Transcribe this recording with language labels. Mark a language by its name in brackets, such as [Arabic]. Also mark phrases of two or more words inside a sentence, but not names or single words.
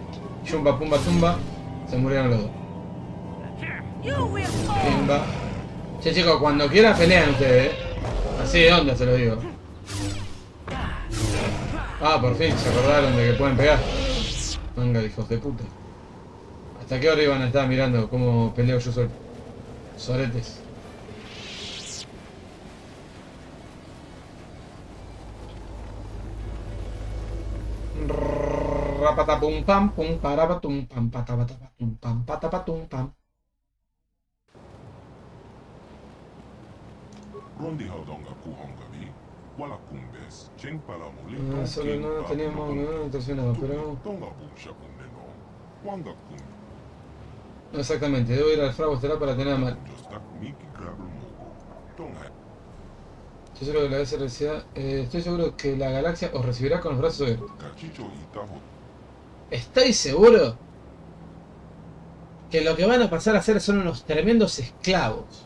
[Spanish] Chumba pumba tumba. Se murieron los dos. Pimba. Che chicos, cuando quieran pelean ustedes, así de onda se lo digo. Ah, por fin, se acordaron de que pueden pegar. Manga de hijos de puta. ¿Hasta qué hora iban a estar mirando cómo peleo yo solo? Soretes. Rapatapum pam pum parapatum pam patapatapatum pam patapatum pam. Rondi haudonga kuhongavi, wala kumbes, chen para molito. Solo no teníamos nada intencionado, pero... Tonga bunsha kuneno, wanga kun. No exactamente, debo ir al fragua estelar para tener a mal. Estoy seguro que la galaxia os recibirá con los brazos abiertos. Estoy seguro que lo que van a pasar a ser son unos tremendos esclavos.